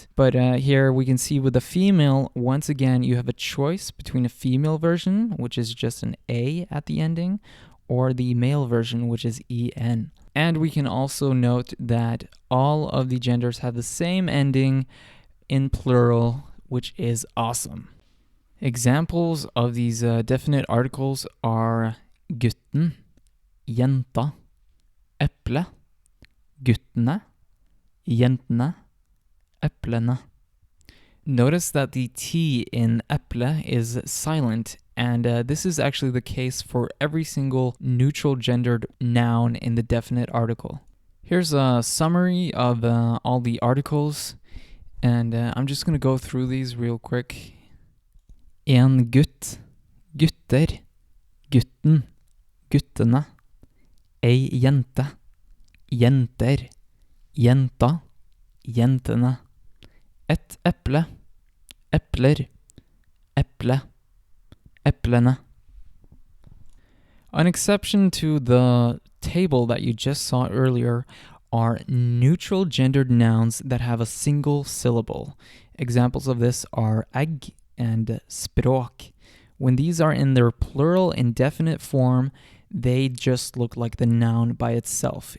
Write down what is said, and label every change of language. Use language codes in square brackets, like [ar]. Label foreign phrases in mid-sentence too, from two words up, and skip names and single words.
[en] But here we can see with the female, once again, you have a choice between a female version, which is just an A at the ending, or the male version, which is en. And we can also note that all of the genders have the same ending in plural, which is awesome. Examples of these definite articles are [no] gutten, jenta, eple, guttene, jentene, eplene. [en] Notice that the T in eple is silent, and this is actually the case for every single neutral gendered noun in the definite article. Here's a summary of all the articles. And I'm just going to go through these real quick. [no] En gutt, gutter, gutten, guttene. Ei jente, jenter, jenta, jentene. Et eple, epler, eple, eplene. [en] An exception to the table that you just saw earlier are neutral gendered nouns that have a single syllable. Examples of this are egg and språk. When these are in their plural indefinite form, they just look like the noun by itself.